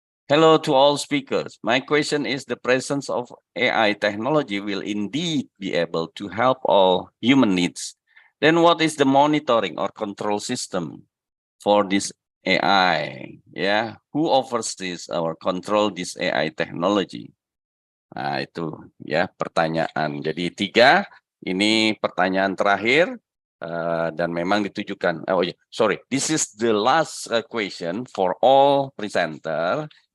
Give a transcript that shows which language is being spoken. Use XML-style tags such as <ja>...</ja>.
<en>Hello to all speakers. My question is, the presence of AI technology will indeed be able to help all human needs. Then what is the monitoring or control system for this AI? Yeah, who offers this or control this AI technology?</en> <id>Nah, itu ya pertanyaan. Jadi 3, ini pertanyaan terakhir dan memang ditujukan.</id> <en>This is the last question for all presenter.</en>